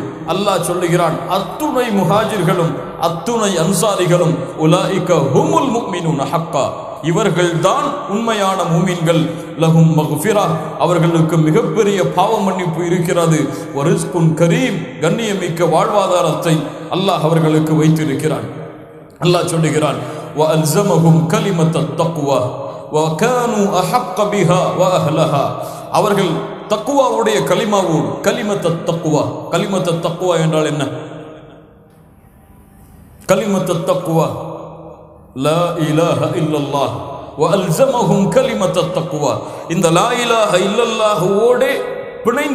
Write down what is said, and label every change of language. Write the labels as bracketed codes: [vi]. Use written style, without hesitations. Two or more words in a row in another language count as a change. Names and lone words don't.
[ta] அல்லாஹ் சொல்லுகிறான், அத்துணை முஹாஜிர்களும் அத்துணை அன்சாரிகளும் [ar] أولئك هم المؤمنون حقا, [ta] இவர்கள்தான் உண்மையான மூமின்கள். [ar] لهم مغفرة, [ta] அவர்களுக்கு மிகப்பெரிய பாவ மன்னிப்பு இருக்கிறது. [ar] ورزق كريم, [ta] கண்ணியமிக்க வாழ்வாதாரத்தை அல்லாஹ் அவர்களுக்கு வைத்திருக்கிறான். அல்லாஹ் சொல்லுகிறான், [ar] وَأَلْزَمَهُمْ كَلِمَةَ التَّقْوَى وَكَانُوا أَحَقَّ بِهَا وَأَهْلَهَا, [ta] அவர்கள் தக்வாவுடைய கலிமாவோடு, [ar] كلمة التقوى, كلمة التقوى [ta] என்றால் என்ன? [ar] كلمة التقوى لا إله إلا الله وألزمهم كلمة التقوى, [ta] இந்த [ar] لا إله إلا الله [ta] பிணைந்திருந்தார்கள்.